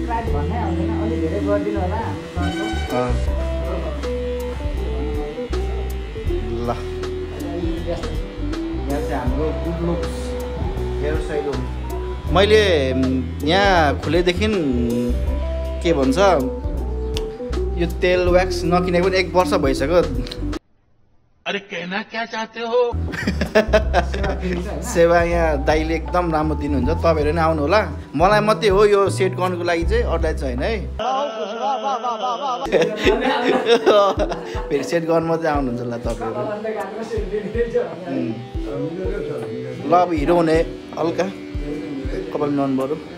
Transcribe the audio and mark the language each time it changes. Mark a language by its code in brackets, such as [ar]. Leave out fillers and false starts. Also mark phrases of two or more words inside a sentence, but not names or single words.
[ne] यहाँ चाहिँ हाम्रो गुड लुक्स हेयर सैलुन मैले यहाँ खुलेदेखि के भन्छ यो तेल व्याक्स नकिनेको पनि 1 वर्ष भइसक्यो [hi] अरे कहना क्या चाहते हो [ne] सेवा यहाँ दाइले एकदम राम्रो दिनुहुन्छ तपाईँहरू नै आउनु होला मलाई मात्रै हो यो सेट गर्नुको लागि चाहिँ अरूलाई चाहिँ होइन है फेरि सेट गर्नु मात्रै आउनुहुन्छ होला तपाईँहरू ल अब हिरो हुने हल्का कपाल मिलाउनु पऱ्यो